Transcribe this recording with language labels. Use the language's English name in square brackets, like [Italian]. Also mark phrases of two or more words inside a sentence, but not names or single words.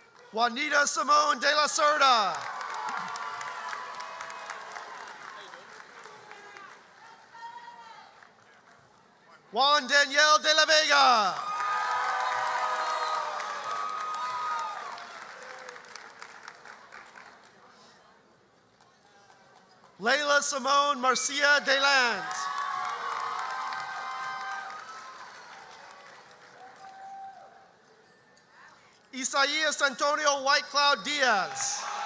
[Spanish] Juanita Simone de la Cerda. Juan Daniel de la Vega. Layla Simone Marcia de Lanz. Isaias Antonio White Cloud Diaz.